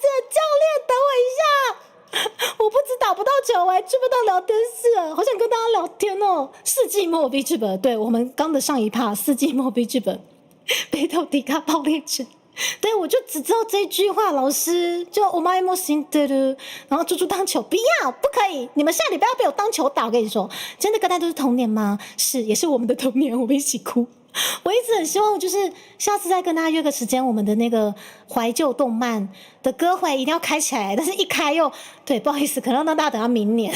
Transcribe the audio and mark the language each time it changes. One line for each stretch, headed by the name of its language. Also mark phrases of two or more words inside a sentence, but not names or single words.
Chinese: 教练，等我一下，我不止打不到球，我还追不到聊天室啊！好想跟大家聊天哦。世纪末 B 剧本，对我们刚的上一趴，世纪末 B 剧本，北斗迪卡爆裂症。对，我就只知道这句话，老师就
Japanese: お前も死んでる，
Chinese: 然后猪猪当球，不要，不可以，你们下礼拜要被我当球打，我跟你说，真的跟大家都是童年吗？是，也是我们的童年，我们一起哭。我一直很希望，就是下次再跟大家约个时间，我们的那个怀旧动漫的歌会一定要开起来，但是一开又对，不好意思，可能让大家等到明年。